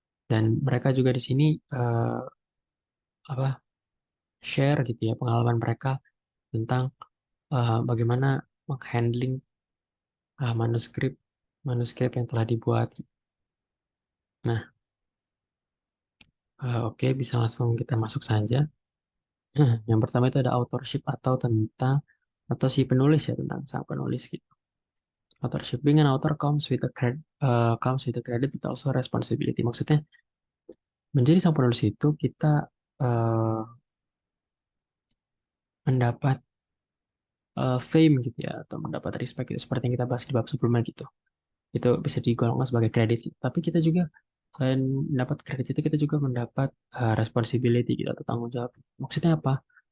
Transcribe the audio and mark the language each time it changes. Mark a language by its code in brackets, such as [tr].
[id] Dan mereka juga di sini apa share gitu ya pengalaman mereka tentang bagaimana menghandling manuskrip manuskrip yang telah dibuat. Nah, oke, bisa langsung kita masuk saja. Yang pertama itu ada authorship atau tentang atau si penulis ya tentang sang penulis gitu. [en] Authorship being an author comes with a credit but also responsibility. [id] Maksudnya menjadi sang penulis itu kita eh, mendapat fame gitu ya atau mendapat respect gitu seperti yang kita bahas di bab sebelumnya gitu. Itu bisa digolongkan sebagai kredit gitu. Tapi kita juga selain mendapat kredit itu kita juga mendapat responsibility gitu atau tanggung jawab. Maksudnya apa?